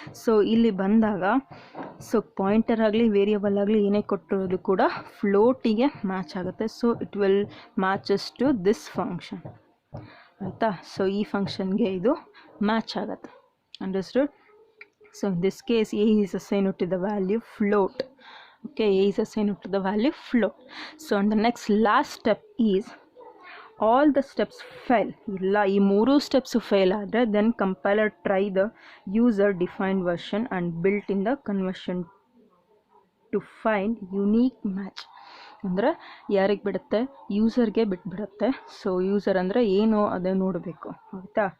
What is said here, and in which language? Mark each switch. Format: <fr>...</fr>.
<kn>So ಇಲ್ಲಿ ಬಂದಾಗ so pointer ಆಗಲಿ ವೇರಿಯಬಲ್ ಆಗಲಿ ಏನೇ ಕೊಟ್ಟಿರೋದು ಕೂಡ ಫ್ಲೋಟಿಗೆ ಮ್ಯಾಚ್ ಆಗುತ್ತೆ.</kn> <en>So it will matches to this function, ಆಯಿತಾ?</en> <kn>ಸೊ ಈ ಫಂಕ್ಷನ್ಗೆ ಇದು ಮ್ಯಾಚ್ ಆಗುತ್ತೆ, understood?</kn> <en>So in this case a is assigned to the value float. Okay, a is assigned to the value float. So on the next last step is all the steps fail,</en> <kn>ಇಲ್ಲ ಈ ಮೂರು steps fail ಆದರೆ</kn> <en>Then compiler try the user defined version and built in the conversion to find unique match.</en> <kn>ಅಂದರೆ ಯಾರಿಗೆ ಬಿಡುತ್ತೆ, ಯೂಸರ್ಗೆ ಬಿಟ್ಬಿಡುತ್ತೆ. So user ಅಂದರೆ ಏನು ಅದೇ ನೋಡಬೇಕು, ಆಯಿತಾ.</kn>